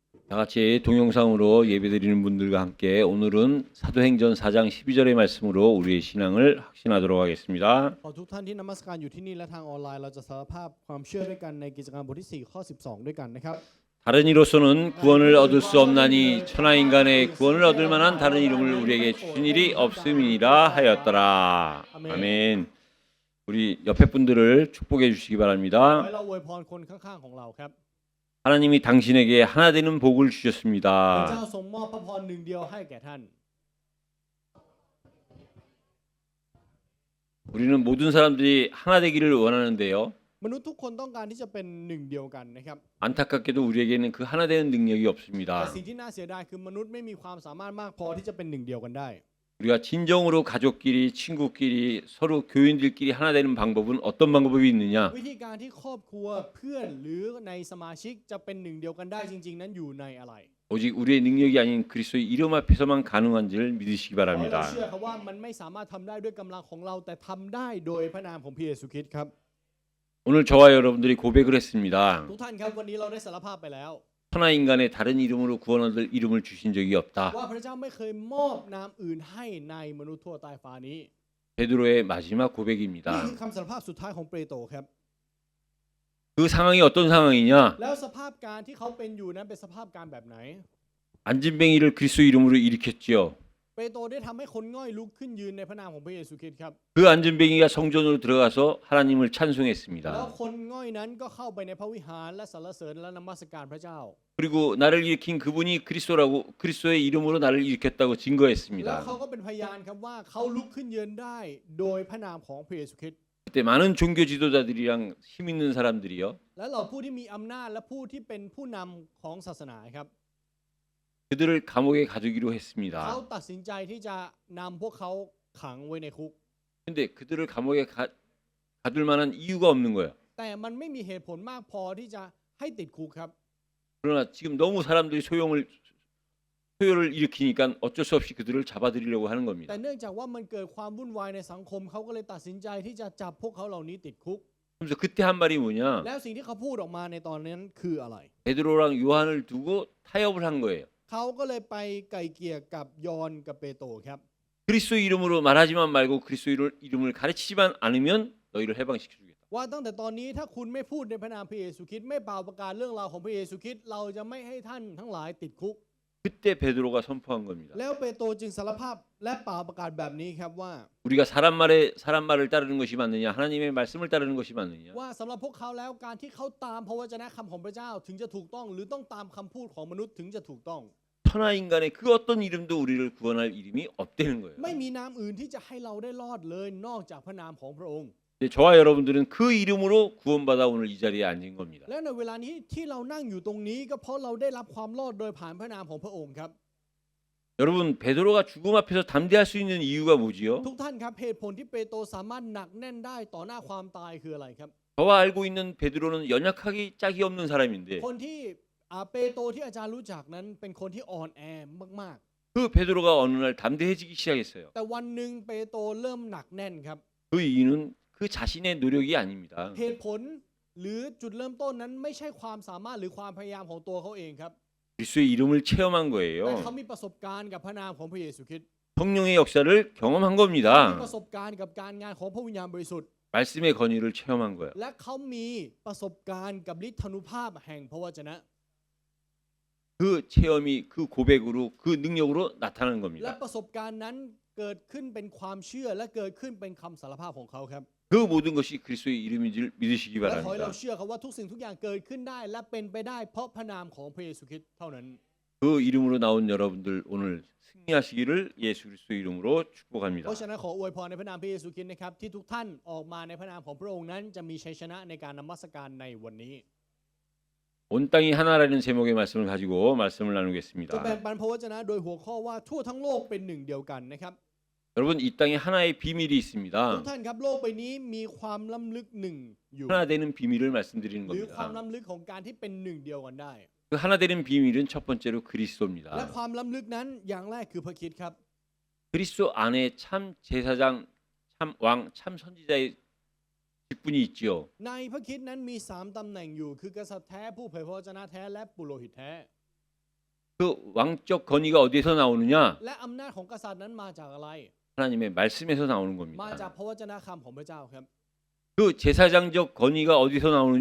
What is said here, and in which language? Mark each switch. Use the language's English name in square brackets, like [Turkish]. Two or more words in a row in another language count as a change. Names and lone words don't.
[Korean] 다 같이 동영상으로 예배드리는 분들과 함께 오늘은 사도행전 4장 12절의 말씀으로 우리의 신앙을 확신하도록 하겠습니다. [Thai] ขอทุกท่านที่นมัสการอยู่ที่นี่และทางออนไลน์เราจะสารภาพความเชื่อด้วยกันในกิจการบทที่4ข้อ12ด้วยกันนะครับ [Korean] 다른 이로서는 구원을 얻을 수 없나니 천하 인간의 구원을 얻을 만한 다른 이름을 우리에게 주신 일이 없음이니라 하였더라. 아멘. 우리 옆에 분들을 축복해 주시기 [Thai] ขอ [Korean] 바랍니다. [Thai] ให้เราอวยพรคนข้างๆของเราครับ [Korean] 하나님이 당신에게 하나 되는 복을 [Thai] พระ [Korean] 주셨습니다. [Thai] เจ้าทรงมอบพระพรหนึ่งเดียวให้แก่ท่าน [Korean] 우리는 모든 사람들이 하나 되기를 원하는데요. [Thai] มนุษย์ทุกคนต้องการที่จะเป็นหนึ่งเดียวกันนะครับ [Korean] 안타깝게도 우리에게는 그 하나 되는 능력이 [Thai] แต่ [Korean] 없습니다. [Thai] สิ่งที่น่าเสียดายคือมนุษย์ไม่มีความสามารถมากพอที่จะเป็นหนึ่งเดียวกันได้ [Korean] 우리가 진정으로 가족끼리, 친구끼리, 서로 교인들끼리 하나 되는 방법은 어떤 방법이 있느냐? [Thai] วิธีการที่ครอบครัวเพื่อนหรือในสมาชิกจะเป็นหนึ่งเดียวกันได้จริงๆนั้นอยู่ในอะไร [Korean] 오직 우리의 능력이 아닌 그리스도의 이름 앞에서만 가능한 줄 믿으시기 [Thai] เรา [Korean] 바랍니다. [Thai] เชื่อครับว่ามันไม่สามารถทำได้ด้วยกำลังของเราแต่ทำได้โดยพระนามของพระเยซูคริสต์ครับ [Korean] 오늘 저와 여러분들이 고백을 했습니다. [Thai] ทุกท่านครับวันนี้เราได้สารภาพไปแล้ว [Korean] 천하 인간의 다른 이름으로 구원 얻을 이름을 주신 적이 없다. [Thai] ว่าพระเจ้าไม่เคยมอบนามอื่นให้ในมนุษย์ทั่วใต้ฟ้านี้ [Korean] 베드로의 마지막 [Thai] นี่ [Korean] 고백입니다. [Thai] คือคำสารภาพสุดท้ายของเปโตรครับ [Korean] 그 상황이 어떤 상황이냐? [Thai] แล้วสภาพการที่เขาเป็นอยู่นั้นเป็นสภาพการแบบไหน [Korean] 안진뱅이를 그리스도 이름으로 일으켰지요. [Thai] เปโตรได้ทำให้คนง่อยลุกขึ้นยืนในพระนามของพระเยซูคริสต์ครับ [Korean] 그 안진뱅이가 성전으로 들어가서 하나님을 [Thai] แล้ว [Korean] 찬송했습니다. [Thai] คนง่อยนั้นก็เข้าไปในพระวิหารและสรรเสริญและนมัสการพระเจ้า [Korean] 그리고 나를 일으킨 그분이 그리스도라고 그리스도의 이름으로 나를 일으켰다고 [Thai] แล้ว [Korean] 증거했습니다. [Thai] เขาก็เป็นพยานครับว่าเขาลุกขึ้นยืนได้โดยพระนามของพระเยซูคริสต์ [Korean] 그때 많은 종교 지도자들이랑 힘 있는 사람들이요. [Thai] และเราผู้ที่มีอำนาจและผู้ที่เป็นผู้นำของศาสนาครับ [Korean] 그들을 감옥에 가두기로 했습니다. [Thai] เขาตัดสินใจที่จะนำพวกเขาขังไว้ในคุก [Korean] 근데 그들을 감옥에 가둘 만한 이유가 없는 거예요. [Thai] แต่มันไม่มีเหตุผลมากพอที่จะให้ติดคุกครับ [Korean] 그러나 지금 너무 사람들이 소요를 일으키니까 어쩔 수 없이 그들을 잡아들이려고 하는 [Thai] แต่ [Korean] 겁니다. [Thai] เนื่องจากว่ามันเกิดความวุ่นวายในสังคมเขาก็เลยตัดสินใจที่จะจับพวกเขาเหล่านี้ติดคุก [Korean] 그래서 그때 한 말이 뭐냐? [Thai] แล้วสิ่งที่เขาพูดออกมาในตอนนั้นคืออะไร [Korean] 베드로랑 요한을 두고 타협을 한 거예요. [Thai] เขาก็เลยไปไกล่เกลี่ยกับยอห์นกับเปโตรครับ [Korean] 그리스도 이름으로 말하지만 말고 그리스도 이름을 가르치지만 않으면 너희를 해방시켜 주겠다. [Thai] ว่าตั้งแต่ตอนนี้ถ้าคุณไม่พูดในพระนามพระเยซูคริสต์ไม่เป่าประกาศเรื่องราวของพระเยซูคริสต์เราจะไม่ให้ท่านทั้งหลายติดคุก [Korean] 그때 베드로가 선포한 겁니다. [Thai] แล้วเปโตรจึงสารภาพและเป่าประกาศแบบนี้ครับว่า [Korean] 우리가 사람 말을 따르는 것이 맞느냐? 하나님의 말씀을 따르는 것이 맞느냐? [Thai] ว่าสำหรับพวกเขาแล้วการที่เขาตามพระวจนะคำของพระเจ้าถึงจะถูกต้องหรือต้องตามคำพูดของมนุษย์ถึงจะถูกต้อง [Korean] 천하 인간의 그 어떤 이름도 우리를 구원할 이름이 없다는 거예요. [Thai] ไม่มีนามอื่นที่จะให้เราได้รอดเลยนอกจากพระนามของพระองค์ [Korean] 근데 저와 여러분들은 그 이름으로 구원받아 오늘 이 자리에 앉은 겁니다. [Thai] และในเวลานี้ที่เรานั่งอยู่ตรงนี้ก็เพราะเราได้รับความรอดโดยผ่านพระนามของพระองค์ครับ [Korean] 여러분 베드로가 죽음 앞에서 담대할 수 있는 이유가 뭐지요? [Thai] ทุกท่านครับเหตุผลที่เปโตรสามารถหนักแน่นได้ต่อหน้าความตายคืออะไรครับ [Korean] 저와 알고 있는 베드로는 연약하기 짝이 없는 사람인데 [Thai] คนที่เปโตรที่อาจารย์รู้จักนั้นเป็นคนที่อ่อนแอมาก [Korean] 그 베드로가 어느 날 담대해지기 시작했어요. [Thai] ๆแต่วันหนึ่งเปโตรเริ่มหนักแน่นครับ [Korean] 그 이유는 그 자신의 노력이 아닙니다. [Thai] เหตุผลหรือจุดเริ่มต้นนั้นไม่ใช่ความสามารถหรือความพยายามของตัวเขาเองครับ [Korean] 그리스도의 이름을 체험한 [Thai] แต่ [Korean] 거예요. [Thai] เขามีประสบการณ์กับพระนามของพระเยซูคริสต์ [Korean] 성령의 역사를 경험한 [Thai] มี [Korean] 겁니다. [Thai] ประสบการณ์กับการงานของพระวิญญาณบริสุทธิ์ [Korean] 말씀의 권위를 체험한 거예요. [Thai] และเขามีประสบการณ์กับฤทธานุภาพแห่งพระวจนะ [Korean] 그 체험이 그 고백으로 그 능력으로 나타나는 [Thai] และ [Korean] 겁니다. [Thai] ประสบการณ์นั้นเกิดขึ้นเป็นความเชื่อและเกิดขึ้นเป็นคำสารภาพของเขาครับ [Korean] 그 모든 것이 그리스도의 이름인 줄 믿으시기 [Thai] และขอให้เรา [Korean] 바랍니다. [Thai] เชื่อครับว่าทุกสิ่งทุกอย่างเกิดขึ้นได้และเป็นไปได้เพราะพระนามของพระเยซูคริสต์เท่านั้น [Korean] 그 이름으로 나온 여러분들 오늘 승리하시기를 예수 그리스도 이름으로 [Thai] เพ [Korean] 축복합니다. [Thai] ราะฉะนั้นขออวยพรในพระนามพระเยซูคริสต์นะครับที่ทุกท่านออกมาในพระนามของพระองค์นั้นจะมีชัยชนะในการนมัสการในวันนี้ [Korean] 온 땅이 하나라는 제목의 말씀을 가지고 말씀을 [Thai] จะแบ่ง [Korean] 나누겠습니다. [Thai] ปันพระวจนะโดยหัวข้อว่าทั่วทั้งโลกเป็นหนึ่งเดียวกันนะครับ [Korean] 여러분 이 땅에 하나의 비밀이 [Thai] ทุก [Korean] 있습니다. [Thai] ท่านครับโลกใบนี้มีความล้ำลึกหนึ่งอยู่ [Korean] 하나 되는 비밀을 말씀드리는 [Thai] หรือความ [Korean] 겁니다. [Thai] ล้ำลึกของการที่เป็นหนึ่งเดียวกันได้ [Korean] 그 하나 되는 비밀은 첫 번째로 [Thai] และ [Korean] 그리스도입니다. [Thai] ความล้ำลึกนั้นอย่างแรกคือพระคริสต์ครับ [Korean] 그리스도 안에 참 제사장, 참 왕, 참 선지자의 직분이 있지요. [Thai] ในพระคริสต์นั้นมี3ตำแหน่งอยู่คือกษัตริย์แท้ผู้เผยพระวจนะแท้และปุโรหิตแท้ [Korean] 그 왕적 권위가 어디에서 나오느냐? [Thai] และอำนาจของกษัตริย์นั้นมาจากอะไร [Korean] 하나님의 말씀에서 나오는 [Thai] มาจาก [Korean] 겁니다. [Thai] พระวจนะคำของพระเจ้าครับ [Korean] 그 제사장적 권위가 어디서 나오느냐?